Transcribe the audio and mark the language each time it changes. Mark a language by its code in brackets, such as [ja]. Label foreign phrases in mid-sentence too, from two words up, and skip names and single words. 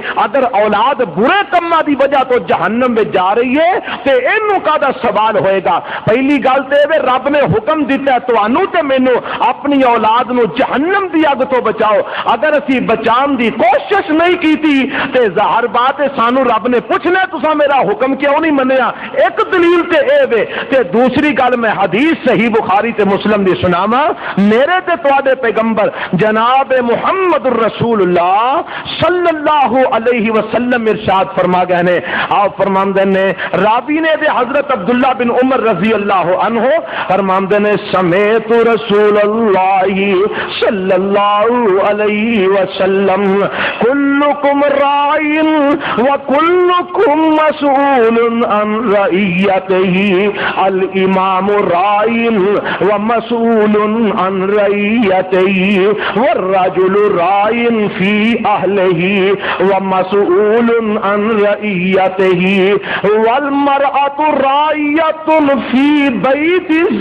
[pa] اگر اولاد برے کماں دی وجہ تو جہنم میں جا رہی ہے تے اینو کادا سوال ہوئے گا؟ پہلی گل تے رب نے حکم دیتا ہے تانوں تے مینوں اپنی اولاد نو جہنم دی اگ تو بچاؤ. اگر اسی بچان دی کوشش نہیں کیتی تے ظاہر بات ہے سانو رب نے پوچھنا تساں میرا حکم کیوں نہیں منیا؟ ایک دلیل تے اے وے تے دوسری گل میں حدیث صحیح بخاری تے مسلم دی سناواں میرے تے تواڈے پیغمبر جناب محمد الرسول اللہ [ar] صلی اللہ علیہ وسلم [pa] ارشاد فرما گئے نے آپ فرماندے نے راوی نے دے حضرت عبداللہ بن عمر [ar] رضی اللہ عنہ [pa] فرماندے نے [ar] سمیت رسول اللہ صلی اللہ علیہ وسلم کلکم راعٍ وکلکم مسئول عن رعیتہ الامام راعٍ ومسئول عن رعیتہ والرجل راعٍ فی اہلہ ومسئول عن رعیتہ والمرأة راعیۃ فی بیت